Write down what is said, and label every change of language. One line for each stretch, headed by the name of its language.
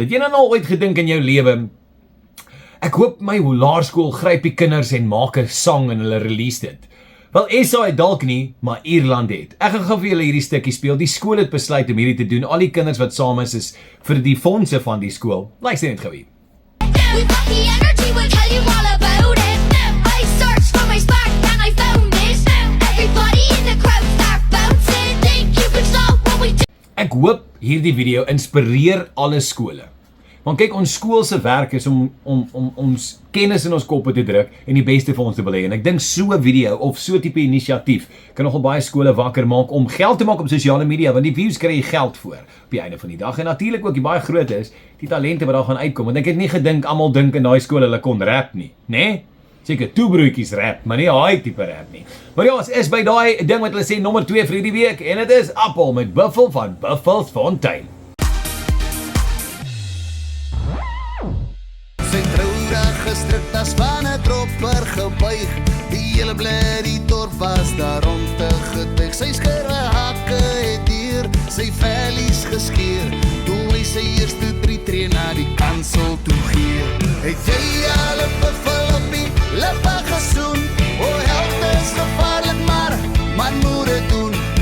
Afrikaans: Het jy nou ooit gedink in jou lewe, ek hoop my laerskool gryp die kinders en maak 'n sang en hulle release dit. Wel, SA het dalk nie, maar Ierland het. Ek gaan gou vir julle hierdie stukkie speel. Die skool het besluit om hierdie te doen. Al die kinders wat saam is vir die fondse van die skool. Luister net gou hier.
English: We've got the energy, we'll tell you all about it. I searched for my spark and I found it. Everybody in the crowd start bouncing. Think you can stop what we do.
Afrikaans: Ek hoop hierdie video inspireer alle skole. Want kyk, ons skool se werk is om ons kennis in ons koppe te druk en die beste vir ons te wil hê. En ek dink so 'n video of so 'n tipe inisiatief kan nogal baie skole wakker maak om geld te maak op sosiale media, want die views kry jy geld voor op die einde van die dag. En natuurlik ook die baie groot is, die talente wat daar gaan uitkom. Want ek het nie gedink almal dink in daai skool hulle kon rap nie, né? Seker toe broodjies rap, maar nie daai tipe rap nie. Maar ja, ons is by daai ding wat hulle sê nommer 2 vir hierdie week en dit is Appel met Buffel van Buffelsfontein. Sy trouwdag gestrikt as van 'n dropper gebuig. Die hele blerrie dorp was daar rond te getuig. Sy skerwe hakke het hier sy vellies geskeer. Toe hy sy eerste 3 tree na die kansel toe gee. Het jy al 'n buffel op die lippe gesoen? O, held is gevaarlik, maar man moet het doen.